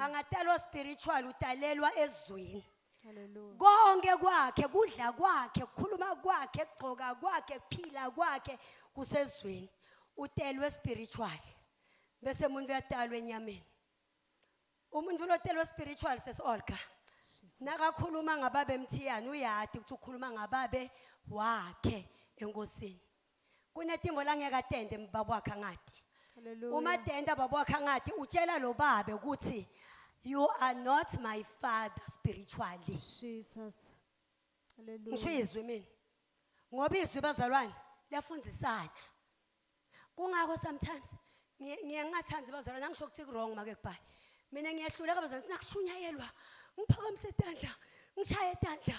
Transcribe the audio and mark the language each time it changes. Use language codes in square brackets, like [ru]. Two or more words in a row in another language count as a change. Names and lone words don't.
[ss] Angatalwa spiritual utalelwa ezweni. Hallelujah. Konke kwakhe, kudla kwakhe, ukukhuluma kwakhe, ukugqoka kwakhe, ukuphila kwakhe kusezweni. Utelwe spiritual. Bese umuntu uyatalwa enyameni. Umuntu lotelwe spiritual sesolka. Nakakhuluma ngababe Mthiyane uyati ukuthi ukhuluma ngababe wakhe enkosini. Kunetimbo langeke atende mbaba wakhe ngathi. Hallelujah. Uma tenda baba wakhe ngathi utshela lo babe ukuthi [en] you are not my father spiritually. [ss] Jesus. Hallelujah. Ngishizwe mina. Ngoba izwi bazalwane liyafundzisana. Kungakho sometimes ngiyangathandi bazalwane angisho ukuthi wrong make kubhayi. Mina ngiyahluleka bazalwane sinakushunyayelwa. Ngiphakamise tandla, ngishaye tandla.